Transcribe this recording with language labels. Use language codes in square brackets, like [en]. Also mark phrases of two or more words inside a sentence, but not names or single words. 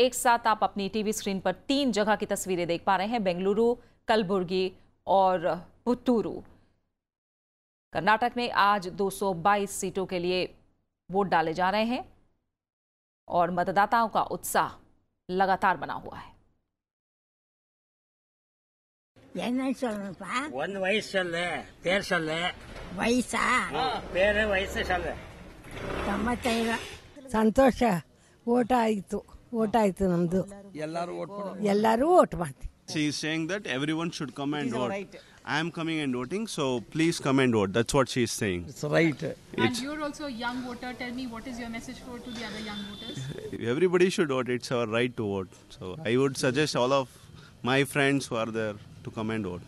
[hi] एक साथ आप अपनी [en] TV screen [hi] पर 3 जगह की तस्वीरें देख पा रहे हैं, बेंगलुरु, कलबुर्गी और पुत्तूरू। कर्नाटक में आज 222 सीटों के लिए वोट डाले जा रहे हैं और मतदाताओं का उत्साह लगातार बना हुआ है। [kn] ಸಂತೋಷ ಓಟ್ ಆಯಿತು ನಮ್ದು ಎಲ್ಲರೂ ಓಟ್ ಮಾಡ್ತೀವಿ. [en] She is saying that everyone should come and vote. Right. I am coming and voting, so please come and vote. That's what she is saying. It's right. And you're also a young voter. Tell me, what is your message to the other young voters? Everybody should vote. It's our right to vote. So I would suggest all of my friends who are there to come and vote.